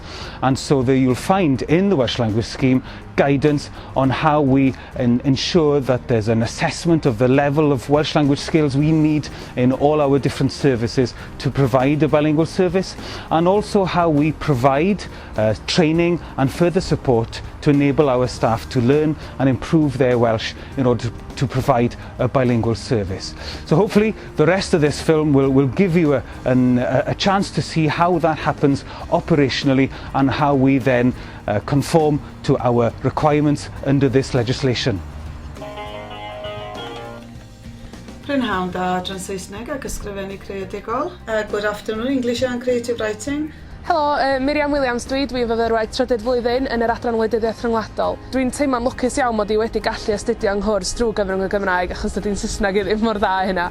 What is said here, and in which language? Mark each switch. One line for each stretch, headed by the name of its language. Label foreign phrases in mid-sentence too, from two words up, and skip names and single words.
English: And so that you'll find in the Welsh Language Scheme guidance on how we ensure that there's an assessment of the level of Welsh language skills we need in all our different services to provide a bilingual service, and also how we provide training and further support to enable our staff to learn and improve their Welsh in order to provide a bilingual service. So hopefully the rest of this film will give you a chance to see how that happens operationally and how we then conform to our requirements under this legislation.
Welsh: Prynhawn da dran Saesneg ac ysgrifennu creadigol.
English: Good afternoon, English and Creative Writing.
Welsh: Helo, Miriam Williams dwi'n fyfyrwraig trydydd flwyddyn yn yr Adran Wleidyddiaeth Rhyngwladol. Dwi'n teimlo'n lwcus iawn mod i wedi gallu astudio yng Nghwrs drwy gyfrwng y Gymraeg achos dydy'n Saesneg ddim mor dda hynna.